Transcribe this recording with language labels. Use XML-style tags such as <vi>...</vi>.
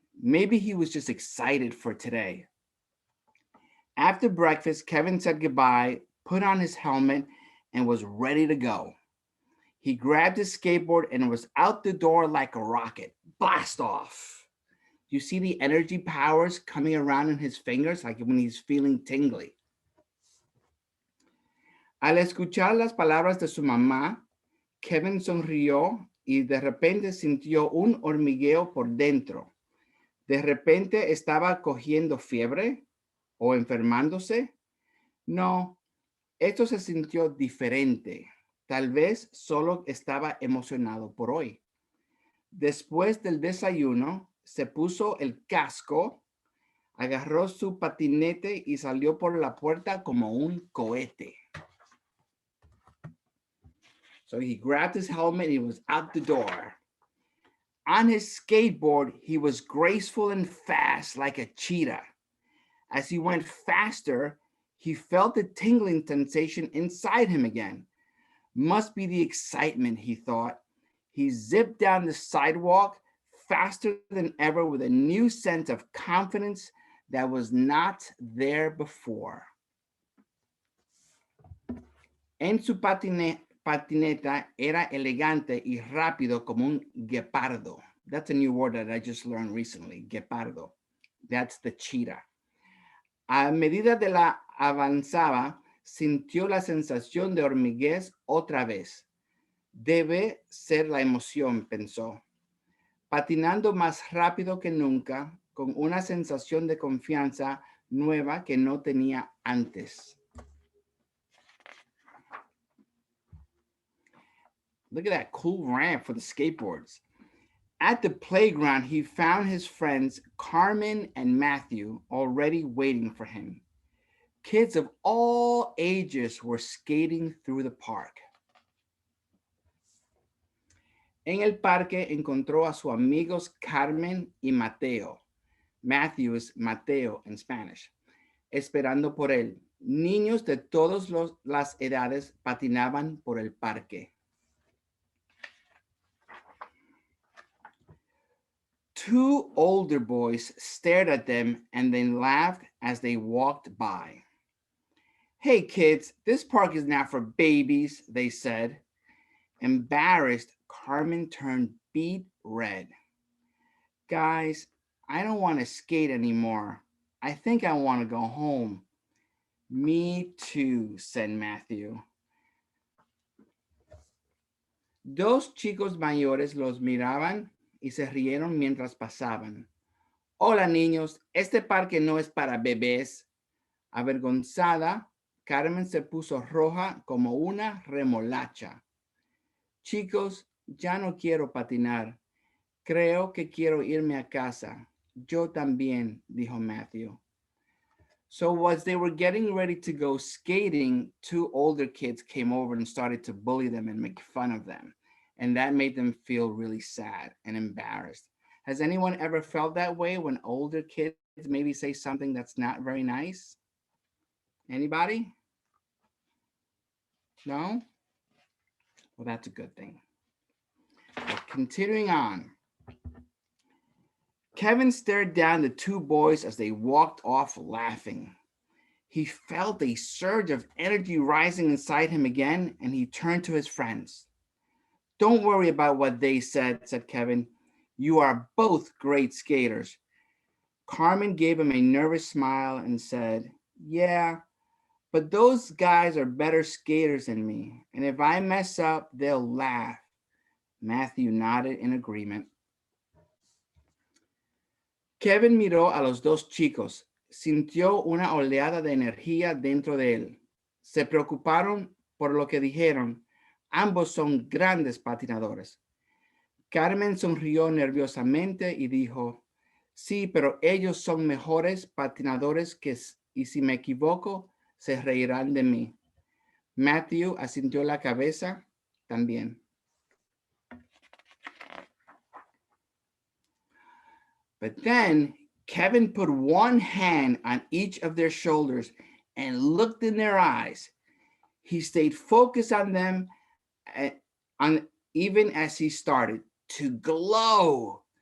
<en>Maybe he was just excited for today. After breakfast, Kevin said goodbye, put on his helmet, and was ready to go. He grabbed his skateboard and was out the door like a rocket. Blast off. You see the energy powers coming around in his fingers, like when he's feeling tingly.</en> <es>Al escuchar las palabras de su mamá, Kevin sonrió y de repente sintió un hormigueo por dentro. ¿De repente estaba cogiendo fiebre o enfermándose? No, esto se sintió diferente. Tal vez solo estaba emocionado por hoy. Después del desayuno, se puso el casco, agarró su patinete y salió por la puerta como un cohete.</es> <en>So he grabbed his helmet and he was out the door. On his skateboard, he was graceful and fast like a cheetah. As he went faster, he felt the tingling sensation inside him again. Must be the excitement, he thought. He zipped down the sidewalk faster than ever with a new sense of confidence that was not there before.</en> <es>En su patineta era elegante y rápido como un guepardo.</es> <en>That's a new word that I just learned recently, guepardo. That's the cheetah.</en> <es>A medida de la avanzaba, sintió la sensación de hormiguez otra vez. Debe ser la emoción, pensó. Patinando más rápido que nunca, con una sensación de confianza nueva que no tenía antes.</es> <en>Look at that cool ramp for the skateboards. At the playground, he found his friends Carmen and Matthew already waiting for him. Kids of all ages were skating through the park.</en> <es>En el parque encontró a sus amigos Carmen y Mateo.</es> <en>Matthew is Mateo in Spanish.</en> <es>Esperando por él. Niños de todas las edades patinaban por el parque.</es> <en>Two older boys stared at them and then laughed as they walked by. Hey kids, this park is not for babies, they said. Embarrassed, Carmen turned beet red. Guys, I don't want to skate anymore. I think I want to go home. Me too, said Matthew.</en> <es>Dos chicos mayores los miraban y se rieron mientras pasaban. Hola niños, este parque no es para bebés. Avergonzada, Carmen se puso roja como una remolacha. Chicos, ya no quiero patinar. Creo que quiero irme a casa. Yo también, dijo Matthew.</es> <en>So as they were getting ready to go skating, two older kids came over and started to bully them and make fun of them. And that made them feel really sad and embarrassed. Has anyone ever felt that way when older kids maybe say something that's not very nice? Anybody? No? Well, that's a good thing. Well, continuing on. Kevin stared down the two boys as they walked off laughing. He felt a surge of energy rising inside him again, and he turned to his friends. Don't worry about what they said Kevin. You are both great skaters. Carmen gave him a nervous smile and said, yeah, but those guys are better skaters than me, and if I mess up, they'll laugh. Matthew nodded in agreement.</en> <es>Kevin miró a los dos chicos. Sintió una oleada de energía dentro de él. Se preocuparon por lo que dijeron. Ambos son grandes patinadores. Carmen sonrió nerviosamente y dijo, sí, pero ellos son mejores patinadores y si me equivoco, se reirán de mí. Matthew asintió la cabeza también.</es> <en>But then Kevin put one hand on each of their shoulders and looked in their eyes. He stayed focused on them even as he started to glow.</en>